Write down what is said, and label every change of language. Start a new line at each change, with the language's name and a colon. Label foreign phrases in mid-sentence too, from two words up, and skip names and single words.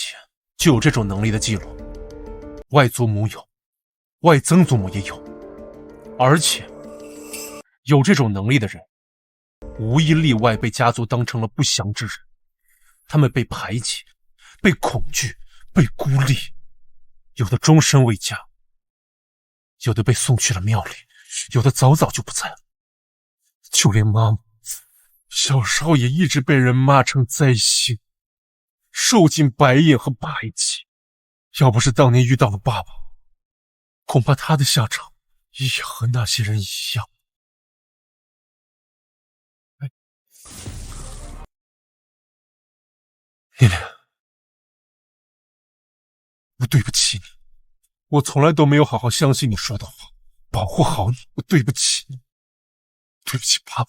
Chinese: 前就有這種能力的記錄，外祖母有，外曾祖母也有，而且有這種能力的人無一例外被家族當成了不祥之人，他們被排擠，被恐懼，被孤立，有的終身未嫁，有的被送去了廟裡，有的早早就不在了。就連媽媽，小時候也一直被人罵成災星，受盡白眼和排擠。要不是當年遇到了爸爸，恐怕他的下場也和那些人一樣。念念，我對不起你，我從來都沒有好好相信你說的話，保護好你，我對不起你，對不起爸爸。